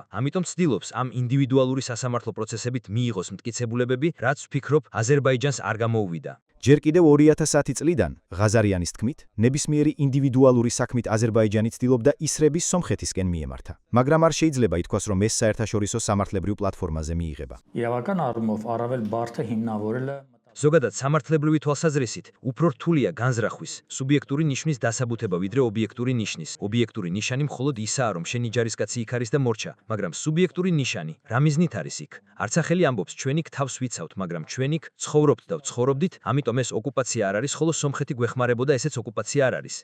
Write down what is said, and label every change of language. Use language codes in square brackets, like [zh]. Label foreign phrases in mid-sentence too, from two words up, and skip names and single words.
[ka] ამიტომ ცდილობს ამ ინდივიდუალური სასამართლო პროცესებით მიიღოს მტკიცებულებები, რაც ვფიქრობ აზერბაიჯანს არ გამოუვიდა. ჯერ კიდევ 2010 წლიდან, ღაზარიანის თქმით, ნებისმიერი ინდივიდუალური საქმით აზერბაიჯანი ცდილობდა ისრების სომხეთისკენ მიემართა. მაგრამ არ შეიძლება ითქვას, რომ ეს საერთაშორისო სამართლებრივ პლატფორმაზე მიიღება. [hy] իրավական առումով առավել բարդ է հիմնավորելը [ka] ზოგადად სამართლებრივი თვალსაზრისით უფრო რთულია განზრახვის სუბიექტური ნიშნის დასაბუთება ვიდრე ობიექტური ნიშნის. ობიექტური ნიშანი მხოლოდ ისაა, რომ შენი ჯარისკაცი იქ არის და მორჩა, მაგრამ სუბიექტური ნიშანი რა მიზნით არის იქ? არცახელი ამბობს, ჩვენ იქ თავს ვიცავთ, მაგრამ ჩვენ იქ ცხოვრობთ და ვცხოვრობდით, ამიტომ ეს ოკუპაცია არ არის, ხოლო სომხეთი გვეხმარებოდა, ესეც ოკუპაცია არ არის.